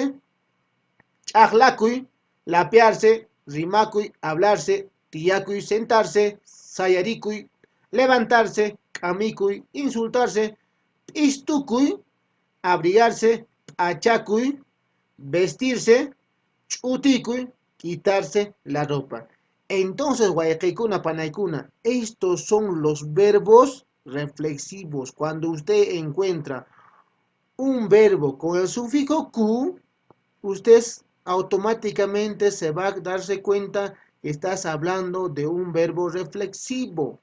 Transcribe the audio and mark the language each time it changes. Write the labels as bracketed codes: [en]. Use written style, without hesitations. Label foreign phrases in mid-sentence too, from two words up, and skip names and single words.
[es] Ch'aqlakuy, lapearse. Rimakuy, hablarse. Tiyakuy, sentarse. Sayarikuy, levantarse. K'amikuy, insultarse. Istukuy, abrigarse. Achakuy, vestirse. Ch'utikuy, quitarse la ropa. Entonces, [qu] guayaquicuna, panaicuna, [es] estos son los verbos reflexivos. Cuando usted encuentra un verbo con el sufijo Q, usted automáticamente se va a darse cuenta que estás hablando de un verbo reflexivo.